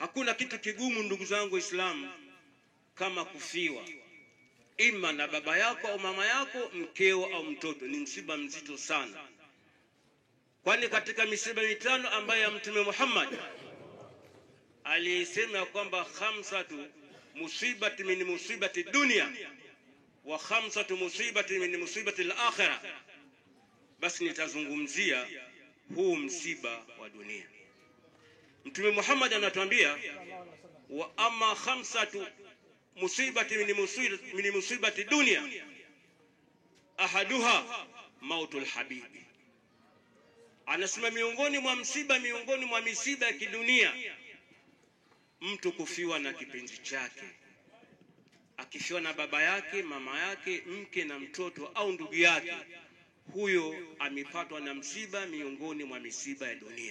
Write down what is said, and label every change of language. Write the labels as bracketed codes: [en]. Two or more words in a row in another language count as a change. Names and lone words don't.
[sw] Hakuna kitu kigumu ndugu zangu Waislamu kama kufiwa, ima na baba yako au mama yako, mkeo au mtoto. Ni msiba mzito sana, kwani katika misiba mitano ambayo ya Mtume Muhammad alisema kwamba [ar] خمسة مصائب من مصائب الدنيا وخمسة مصائب من مصائب الآخرة, [sw] basi nitazungumzia huu msiba wa dunia. Mtume Muhammad anatuambia [ar] وأما خمسة مصائب من مصائب الدنيا أحدها موت الحبيب. [sw] Anasema miongoni mwa misiba ya kidunia, mtu kufiwa na kipenzi chake. Akifiwa na baba yake, mama yake, mke na mtoto au ndugu yake, huyo amepatwa na msiba miongoni mwa misiba ya dunia.